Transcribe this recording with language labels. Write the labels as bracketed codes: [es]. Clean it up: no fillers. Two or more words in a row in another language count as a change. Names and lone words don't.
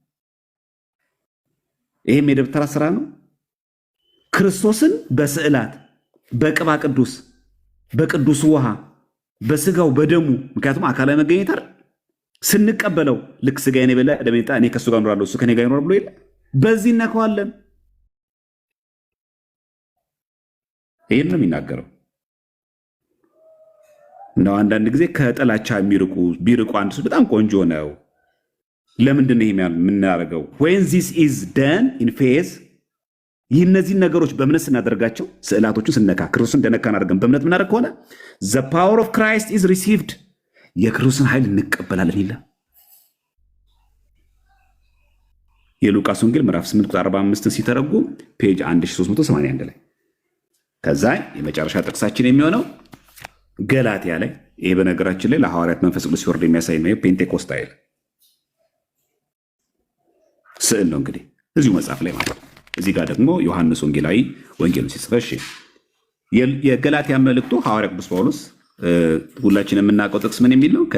[am] ይሄም የደብተራ ስራ ነው። ክርስቶስን በስዕላት በቅባ ቅዱስ በቅዱስ ውሃ በስጋው በደሙ ምክንያቱም አካላዊ መገኘት አይደል ስንቀበለው ልክ ስጋዬን የበላ ደሜን የጠጣ እኔ ከሱ ጋር እኖራለሁ እሱ ከኔ ጋር ይኖራል ብሎ የለ በዚህ እነካዋለን። ይህን ነው የሚናገረው። እንደው አንዳንድ ጊዜ ከጥላቻ ቢርቁ አንድ ሰው በጣም ቆንጆ ነው። ለምንድን ነው የምናደርገው? [en] when this is done in faith፣ [am] ይህ እነዚህን ነገሮች በእምነት ስናደርጋቸው ስዕላቶቹን ስነካ ክርስቶስን እንደነካን አድርገን በእምነት ምናደርግ ከሆነ [en] the power of Christ is received፣ [am] የክርስቶስን ኃይል እንቀበላለን ይላል። የሉቃስ ወንጌል ምዕራፍ 8 ቁጥር 45 ሲተረጉም ፔጅ 1381 ላይ። ከዛ የመጨረሻ ጥቅሳችን የሚሆነው ገላትያ ላይ፣ ይሄ በነገራችን ላይ ለሐዋርያት መንፈስ ቅዱስ ሲወርድ የሚያሳይ ነው። ፔንቴኮስት አይል ስዕል ነው እንግዲህ እዚሁ መጽሐፍ ላይ ማለት ነው። እዚህ ጋር ደግሞ ዮሐንስ ወንጌላዊ ወንጌሉን ሲጽፈሽ የገላትያ መልእክቱ ሐዋርያ ቅዱስ ጳውሎስ ሁላችን የምናውቀው ጥቅስ ምን የሚል ነው?